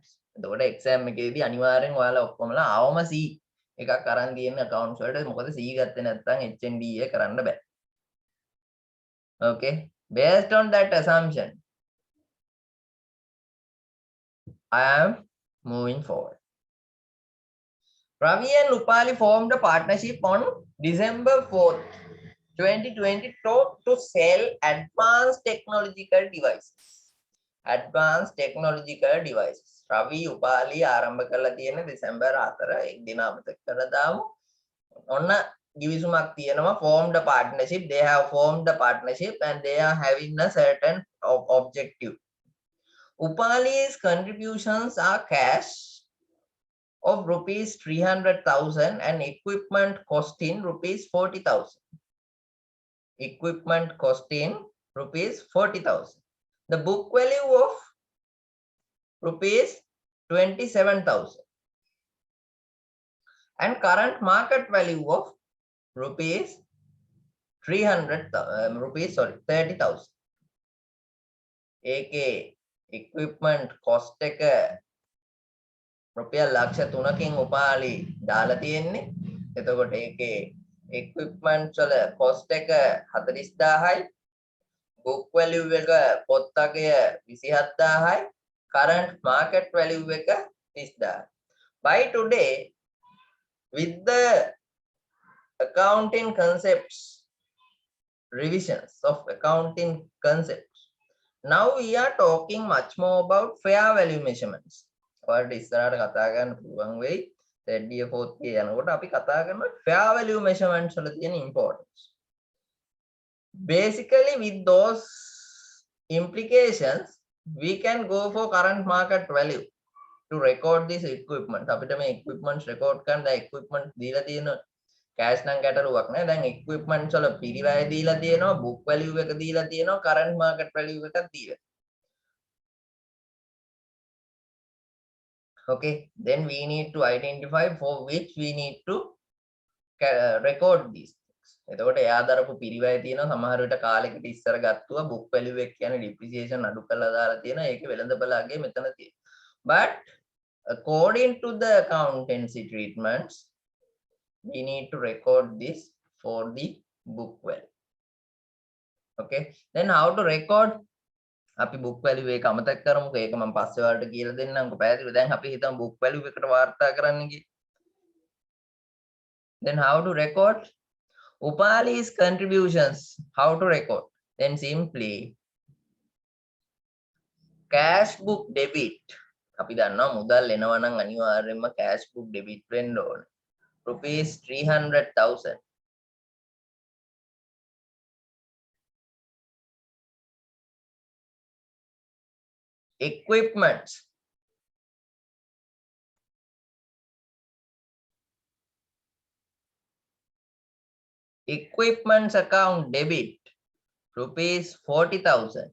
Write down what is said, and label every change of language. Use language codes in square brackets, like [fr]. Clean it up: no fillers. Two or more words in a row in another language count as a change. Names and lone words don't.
[si] එතකොට exam එකේදී අනිවාර්යෙන් ඔයාලා ඔක්කොමලා අවම C එකක් අරන් තියෙන accounts වලට. මොකද C ගත්තේ නැත්නම් HND එක කරන්න බෑ. [en] Okay, based on that assumption I am moving forward. Ravi and Upali formed a partnership on December 4th, 2020 to sell advanced technological devices. Advanced technological devices. [si] Ravi Upali ආරම්භ කරලා තියෙන දෙසැම්බර් 4 එක් දින අමතක කරලා දාමු. ඔන්න ගිවිසුමක් තියෙනවා, [en] formed a partnership. They have formed a partnership and they are having a certain objective. Upali's contributions are cash of rupees 300,000 and equipment costing rupees 40,000. Equipment costing rupees 40,000. The book value of rupees 27,000 and current market value of rupees 30,000. [si] AK [en] equipment cost [si] එක රුපියල් ලක්ෂ 3කින් උපාලි දාලා තියෙන්නේ. එතකොට ඒකේ equipment වල cost එක 40,000යි, [en] book value [si] එක පොත් අගය 27,000යි, [en] current market value එක 30,000. By today, with the accounting concepts, revisions of accounting concepts, now we are talking much more about fair value measurements. [si] ඔයාලට ඉස්සරහට කතා කරන්න පුළුවන් වෙයි. [en] third year fourth year [si] යනකොට අපි කතා කරනවා [en] fair value measurements [si] වල තියෙන importance. [en] Basically with those implications we can go for current market value to record this equipment. [si] අපිට මේ [en] equipments record [si] කරන්න දැන් equipment දීලා තියෙන cash නම් ගැටලුවක් නෑ. දැන් equipments වල පිරිවැය දීලා තියෙනවා, [en] book value [si] එක දීලා තියෙනවා, [en] current market value [si] එකක් දීලා. [en] Okay, then we need to identify for which we need to record these things. [si] එතකොට එයා දරපු පිරිවැය තියෙනවා, සමහර විට කාලෙකට ඉස්සර ගත්තුවා [en] book value [si] එක කියන්නේ depreciation අඩු කරලා දාලා තියෙනවා. ඒකේ වෙළඳපළගේ මෙතන තියෙනවා. [en] But according to the accountancy treatments, we need to record this for the book value. Okay, then how to record? [si] අපි [en] book value [si] එක අමතක කරමුකෝ. ඒක මම පස්සේ වලට කියලා දෙන්නම්කෝ. පැහැදිලිද? දැන් අපි හිතමු [en] book value [si] එකට වාර්තා කරන්න ගියේ. [en] Then how to record? Upali's contributions, how to record? Then simply cash book debit. [si] අපි දන්නවා මුදල් එනවා නම් අනිවාර්යයෙන්ම [en] cash book debit [si] වෙන්න ඕන. [en] Rupees 300,000. Equipments. Equipments account debit rupees 40,000.